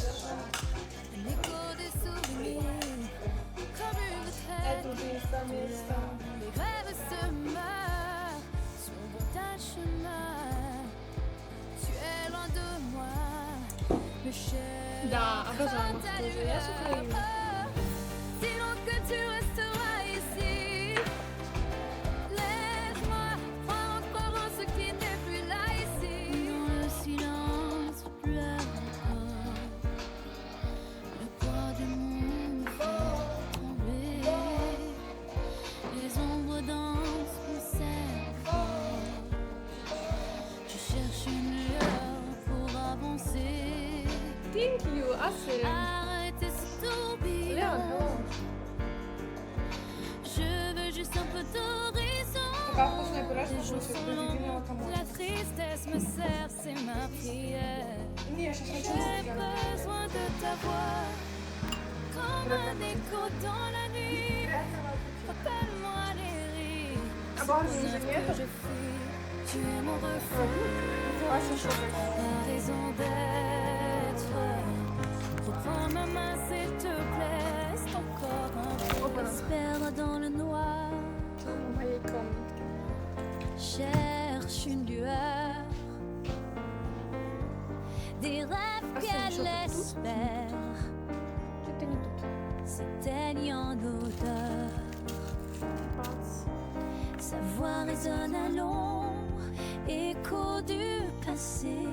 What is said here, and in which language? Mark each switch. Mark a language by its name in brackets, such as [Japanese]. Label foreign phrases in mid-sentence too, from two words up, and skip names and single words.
[French] Un écho des souvenirs, comme une traîne. Les rêves se meurent sur ta chemin. Tu es loin de moi, le cher. [Russian] Da, обожаю тоже. Я с Украины. [French] Dis donc que tu resteras ici. Laisse-moi croire encore en ce qui n'est plus là ici. Dans le silence, je pleure encore. Le poids du monde me fait trembler. Les ombres dansent, on serre fort. Je cherche une lueur pour avancer. [English] Thank you, Asel. [French] Arrêtez ce tourbillon. [Russian] Реально. [French] Je veux juste un peu d'horizon. [Russian] Такая вкусная пюрешка [French] Les jours [Russian] вкусит [French] sont [Russian] без [French] longs, [Russian] единого комочка. [French] la tristesse me serre, c'est ma prière. [Russian] Не, я сейчас хочу [French] J'ai [Russian] сделать. [French] besoin de ta voix, comme un écho dans la nuit. Rappelle-moi les rires, ce [Russian] Обалденно, [French] bonheur [Russian] нет? [French] que je fuis. Tu es mon refuge, [Russian] Ася, что ты? [French] ma raison d'être. Reprends ma main s'il te plaît, c'est encore un peu. [Russian] Опа-на. [French] Se perdre dans le noir. [Russian] В моей комнатке. [French] Cherche une lueur, des rêves Ah, c'est qu'elle une chose espère [Russian] Что-то не тут. [French] s'éteignent en odeur. [Russian] Бац. [French] Sa voix résonne à l'ombre, écho du passé.